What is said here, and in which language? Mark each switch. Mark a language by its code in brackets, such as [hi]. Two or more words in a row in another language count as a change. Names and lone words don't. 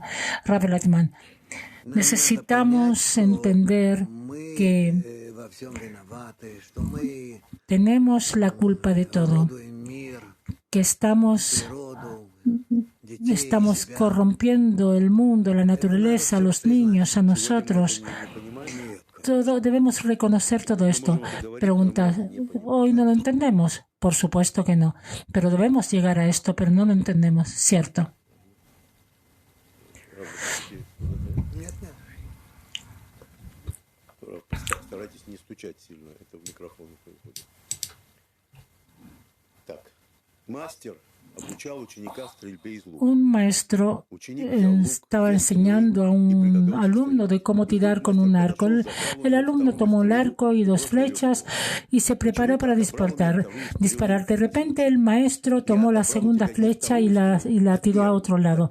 [es] Rav Lightman, necesitamos entender que tenemos la culpa de todo, que estamos corrompiendo el mundo, la naturaleza, a los niños, a nosotros. Debemos reconocer todo esto. Pregunta, ¿hoy no lo entendemos? Por supuesto que no, pero debemos llegar a esto, pero no lo entendemos, ¿cierto? [ru] Старайтесь не стучать сильно, это в микрофон выходит. Так, мастер обучал ученика стрельбе из лука. [es] Un maestro estaba enseñando a un alumno de cómo tirar con un arco. El alumno tomó el arco y 2 flechas y se preparó para disparar. De repente el maestro tomó la segunda flecha y la tiró a otro lado.